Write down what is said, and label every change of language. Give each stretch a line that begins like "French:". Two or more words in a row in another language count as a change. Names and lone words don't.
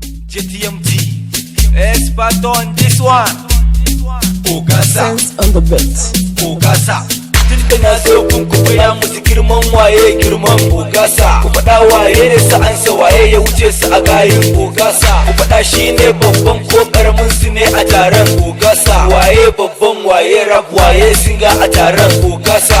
English: JTMD, expert on this one. Ogasa, Sense on the beat. Ogasa.
Hausa: Tun na so kun ku ya musu girman waye girman Ogasa. Ku faɗa waye ne sa'ansa waye ya wuce su a gayin Ogasa. Ku faɗa shi ne babban ko ƙaramin su ne a taron Ogasa. Waye babban waye rap waye singa a taron Ogasa.